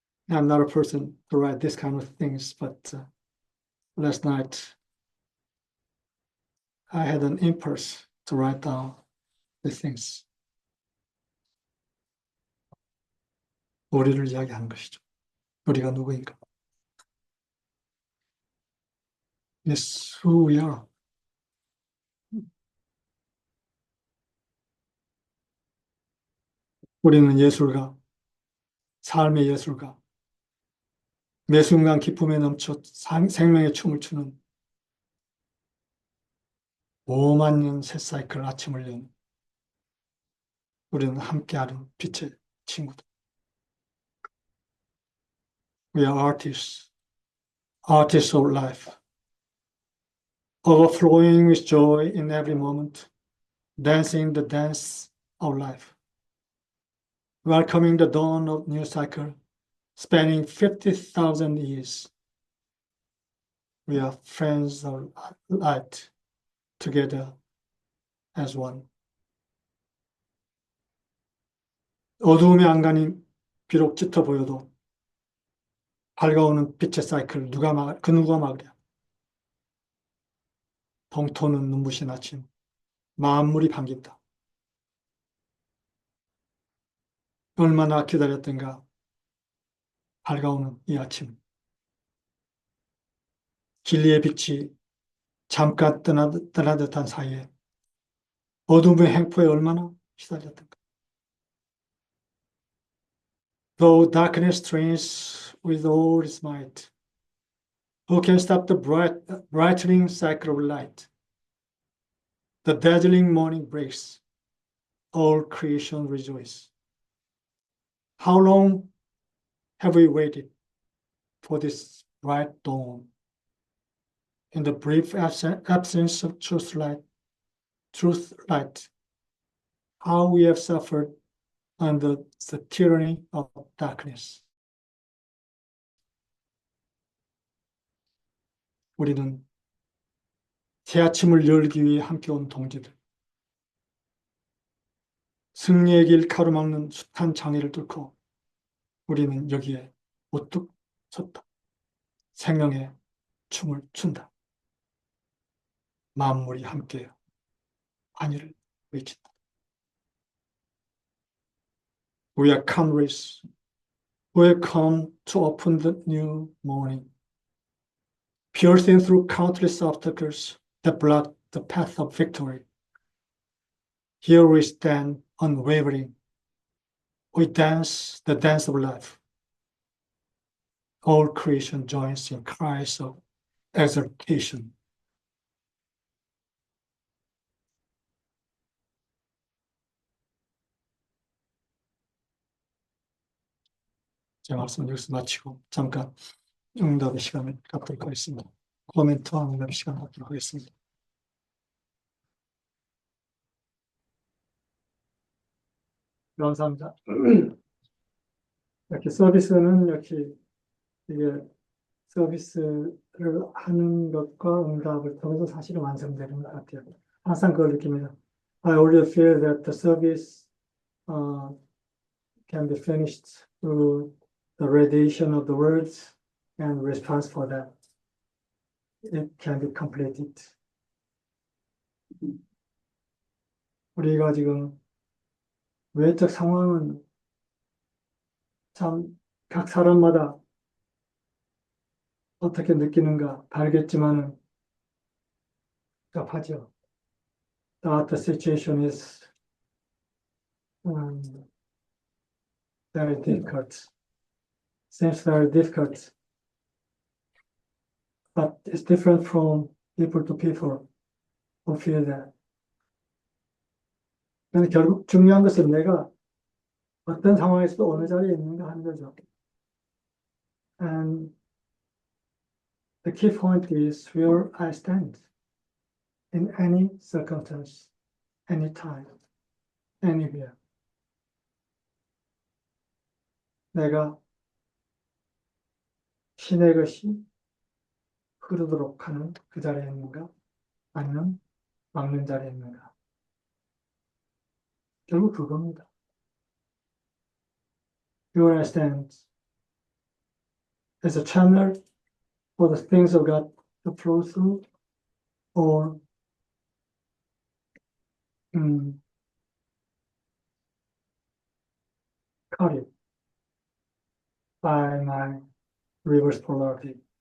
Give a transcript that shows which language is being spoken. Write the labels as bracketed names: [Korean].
[English] I'm not a person to write this kind of things, but last night I had an impulse to write down the things. [Korean] 우리를 이야기하는 것이죠. 우리가 누구인가? [English] Yes, who we are. [Korean] 우리는 예술가, 삶의 예술가, 매 순간 기쁨에 넘쳐 생명의 춤을 추는 5만 년 새 사이클 아침을 연 우리는 함께하는 빛의 친구들. [English] We are artists, artists of life, overflowing with joy in every moment, dancing the dance of life, welcoming the dawn of new cycle, spanning 50,000 years. We are friends of light, together as one. [Korean] 어두움의 안간이 비록 짙어 보여도 밝아오는 빛의 사이클 누가 막으랴. 벙토는 눈부신 아침, 만물이 반긴다. 얼마나 기다렸던가 밝아오는 이 아침. 진리의 빛이 잠깐 떠나듯한 사이에 어둠의 횡포에 얼마나 시달렸던가. [English] Though darkness strains with all its might, who can stop the brightening cycle of light? The dazzling morning breaks, all creation rejoice. How long have we waited for this bright dawn? In the brief absence of truth light, how we have suffered under the tyranny of darkness. [Korean] 우리는 새 아침을 열기 위해 함께 온 동지들. 승리의 길 가로막는 숱한 장애를 뚫고 우리는 여기에 우뚝 섰다. 생명의 춤을 춘다. 만물이 함께 환희를 외친다. [English] We are comrades who have come to open the new morning, piercing through countless obstacles that block the path of victory. Here we stand unwavering. We dance the dance of life. All creation joins in cries of exultation. [Korean] 제 말씀 여기서 마치고 잠깐 응답의 시간을 갖도록 하겠습니다. 코멘트와 응답의 시간을 갖도록 하겠습니다. 감사합니다. 이렇게 서비스는 이렇게 이게 서비스를 하는 것과 응답을 통해서 사실은 완성되는 것 같아요. 항상 그걸 느낍니다. [English] I already feel that the service can be finished through the radiation of the words and response for that. It can be completed. [Korean] 우리가 지금 외적 상황은 참 각 사람마다 어떻게 느끼는가 다르겠지만은 답하죠. [English] That the situation is very difficult. Seems very difficult, but it's different from people to people. or feel that. [Korean] 근데 결국 중요한 것은 내가 어떤 상황에서도 어느 자리에 있는가 하는 거죠. [English] And the key point is where I stand in any circumstance, anytime, anywhere. [Korean] 내가 신의 것이 흐르도록 하는 그 자리에 있는가? 아니면 막는 자리에 있는가? 결국 그겁니다. [English] Where I stand as a channel for the things of God to flow through, or cut it by my reverse polarity.